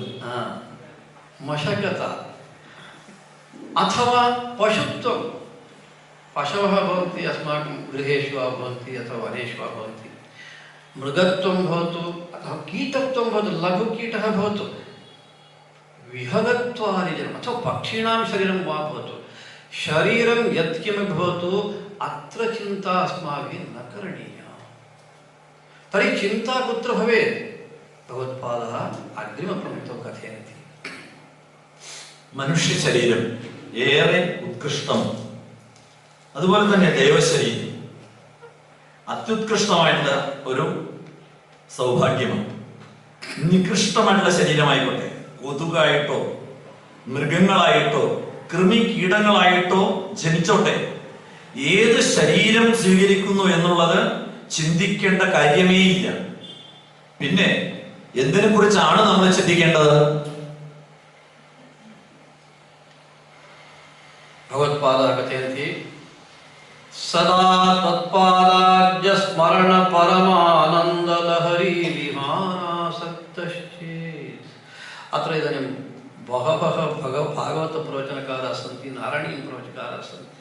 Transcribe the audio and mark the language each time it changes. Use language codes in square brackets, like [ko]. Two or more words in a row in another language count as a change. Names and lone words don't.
[sa] मशकत, अथवा पशुत्वं, पशवः भवन्ति अस्माकं गृहेषु वा भवन्ति अथवा वनेषु वा भवन्ति, मृगत्वं भवतु अथवा कीटत्वं भवतु, लघुकीटः भवतु, विहगत्वादिजनम् अथवा पक्षिणां शरीरं वा भवतु, शरीरं यत्किमपि भवतु अत्र चिन्ता अस्माभिः न करणीया। तर्हि चिन्ता कुत्र भवेत्? भगवत्पादः अग्रिमपङ्क्तौ कथयन्ति। [ml] മനുഷ്യ ശരീരം ഏറെ ഉത്കൃഷ്ടം, അതുപോലെ തന്നെ ദൈവശരീരം അത്യുത്കൃഷ്ടമായിട്ടുള്ള ഒരു സൗഭാഗ്യമാണ്. നികൃഷ്ടമായിട്ടുള്ള ശരീരമായിക്കോട്ടെ, കൊതുകായിട്ടോ മൃഗങ്ങളായിട്ടോ കൃമി കീടങ്ങളായിട്ടോ ജനിച്ചോട്ടെ, ഏത് ശരീരം സ്വീകരിക്കുന്നു എന്നുള്ളത് ചിന്തിക്കേണ്ട കാര്യമേ ഇല്ല. പിന്നെ എന്തിനെ കുറിച്ചാണ് നമ്മൾ ചിന്തിക്കേണ്ടത്? [sa] भगवत्पादाः कथयन्ति सदा तत्पादाब्ज स्मरण परमानन्दलहरी विहारासक्तश्चेत्। अत्र इदानीं बहवः भागवतप्रवचनकाराः सन्ति, नारायणीयप्रवचनकाराः सन्ति।